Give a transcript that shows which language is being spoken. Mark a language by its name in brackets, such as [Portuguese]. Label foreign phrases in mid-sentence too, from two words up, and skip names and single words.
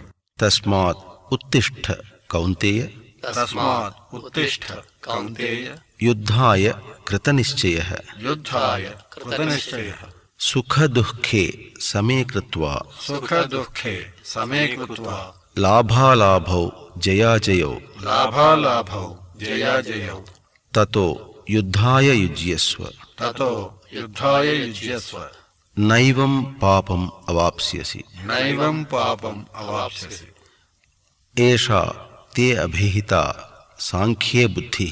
[Sanskrit] तस्मात् उत्तिष्ठ कौन्तेय तस्मात् उत्तिष्ठ कौन्तेय युद्धाय कृतनिश्चयः युद्धाय कृतनिश्चयः सुखदुःखे समे कृत्वा सुखदुःखे समे कृत्वा లాభాలాభౌ జయాజయౌ లాభాలాభౌ జయాజయౌ తతో యుద్ధాయ యుజ్యస్వ తతో యుద్ధాయ యుజ్యస్వ నైవం పాపం అవాప్స్యసి నైవం పాపం అవాప్స్యసి ఏషా తే అభిహిత సాంఖ్యే బుద్ధిః